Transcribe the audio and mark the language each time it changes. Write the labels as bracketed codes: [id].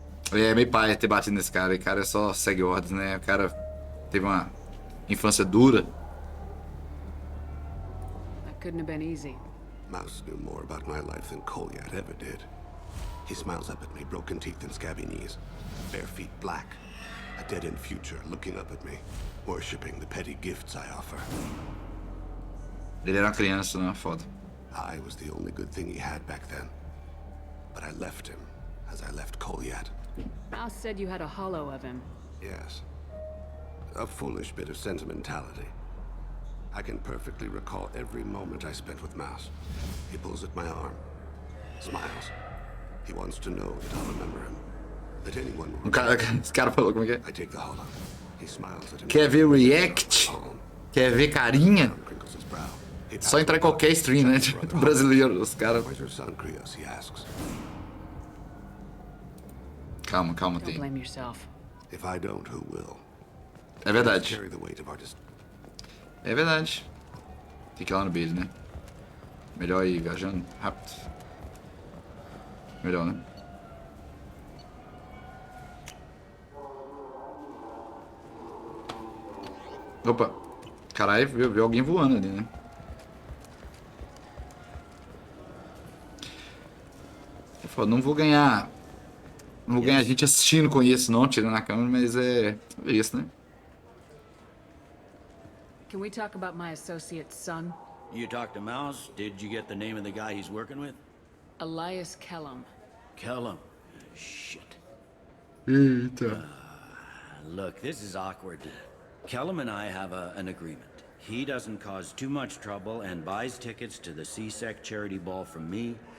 [pt] É meio pai ter batido nesse cara. O cara só segue ordens, né? O cara teve uma infância dura. [en] That couldn't have been easy. Mouse knew more about my life than Kolyat ever did. He smiles up at me, broken teeth and scabby knees, bare feet black, a dead-end future looking up at me, worshipping the petty gifts I offer. [pt] Ele era uma criança, não é foda. [en] I was the only good thing he had back then. But I left him, as I left Kolyat. Mouse said you had a hollow of him. Yes. A foolish bit of sentimentality. I can perfectly recall every moment I spent with Mouse. He pulls at my arm. Smiles. He wants to know that I'll remember him. That anyone will. [pt] Esse cara falou como é que é? [en] I take the hollow. He smiles at him. [pt] Quer ver react? Quer ver carinha? Só entrar em qualquer stream, né? Brasileiro, os caras. [en] Where's your son, Krios? He asks. [pt] Calma, [en] Don't [pt] tem. [en] blame yourself. If I don't, who will? [pt] É verdade. [en] Carry the weight of our [pt] É verdade. Tem que ir lá no Bailey, né? Melhor ir viajando rápido. Melhor, né? Opa. Caralho, viu alguém voando ali, né? Eu falo, não vou ganhar gente assistindo com isso, não, tirando a câmera, mas é isso, né? [en] Can we talk about my associate's son? You talked to Mouse? Did you get the name of the guy he's working with? Elias Kellum. Kellum. Shit. [pt] Eita. [en] Look, this is awkward. Kellum and I have an agreement. He doesn't cause too much trouble and buys tickets to the CSEC charity ball from me.